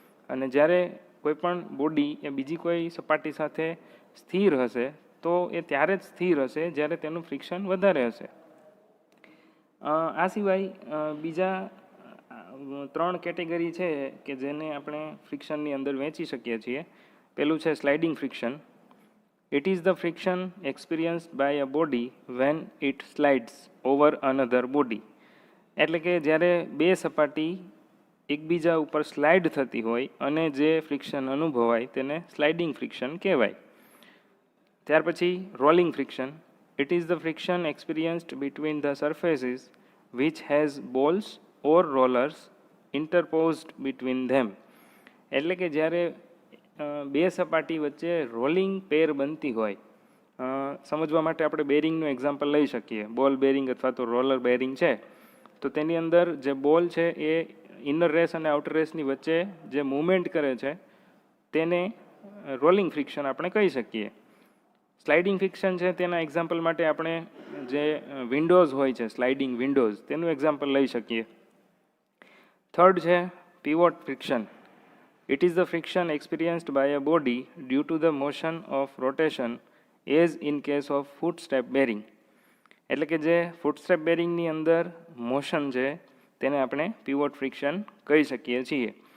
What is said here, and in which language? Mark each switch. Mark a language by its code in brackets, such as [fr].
[gu] અને જ્યારે કોઈ પણ બોડી એ બીજી કોઈ સપાટી સાથે સ્થિર હશે તો એ ત્યારે જ સ્થિર હશે જ્યારે તેનું ફ્રિક્શન વધારે હશે. આ સિવાય બીજા 3 કેટેગરી છે કે જેને આપણે ફ્રિક્શનની અંદર વહેંચી શકીએ છીએ. પેલું છે sliding friction. [en] It is the friction experienced by a body when it slides over another body. [gu] એટલે કે જ્યારે બે સપાટી એકબીજા ઉપર સ્લાઇડ થતી હોય અને જે ફ્રિક્શન અનુભવાય તેને સ્લાઇડિંગ ફ્રિક્શન કહેવાય. ત્યાર પછી [en] Rolling friction. It is the friction experienced between the surfaces which has balls or rollers interposed between them. [gu] એટલે કે જ્યારે બે સપાટી વચ્ચે રોલિંગ પેર બનતી હોય, સમજવા માટે આપણે બેરિંગનું એક્ઝામ્પલ લઈ શકીએ. બોલ બેરિંગ અથવા તો રોલર બેરિંગ છે, તો તેની અંદર જે બોલ છે એ ઇનર રેસ અને આઉટર રેસની વચ્ચે જે મૂવમેન્ટ કરે છે તેને રોલિંગ ફ્રિક્શન આપણે કહી શકીએ. સ્લાઇડિંગ ફ્રિક્શન છે તેના એક્ઝામ્પલ માટે આપણે જે વિન્ડોઝ હોય છે, સ્લાઇડિંગ વિન્ડોઝ, તેનું એક્ઝામ્પલ લઈ શકીએ. થર્ડ છે pivot friction. [en] It is the friction experienced by a body due to the motion of rotation as in case of footstep bearing. [gu] એટલે કે જે ફૂટસ્ટેપ બેરિંગની અંદર મોશન છે તેને આપણે pivot friction કહી શકીએ છીએ.